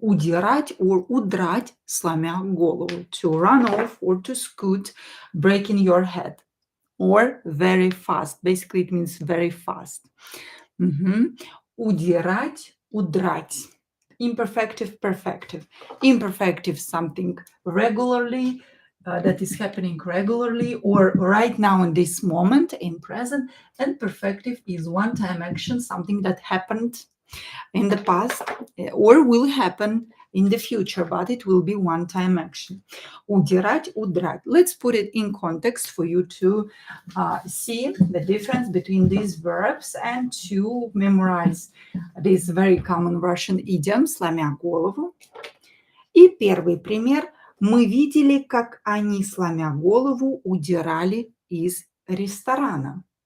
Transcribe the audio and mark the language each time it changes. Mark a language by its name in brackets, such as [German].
[Russian] Удирать or удрать, сломя голову. [English] To run off or to scoot, breaking your head. Or very fast. Basically, it means very fast. [Russian] Удирать, удрать. [English] Imperfective, perfective. Imperfective, something regularly, that is happening regularly or right now in this moment, in present. And perfective is one-time action, something that happened in the past or will happen in the future, but it will be one-time action. [Russian] Удирать, удрать. [English] Let's put it in context for you to see the difference between these verbs and to memorize this very common Russian idiom «сломя голову». [Russian] И первый пример. Мы видели, как они, сломя голову, удирали из ресторана.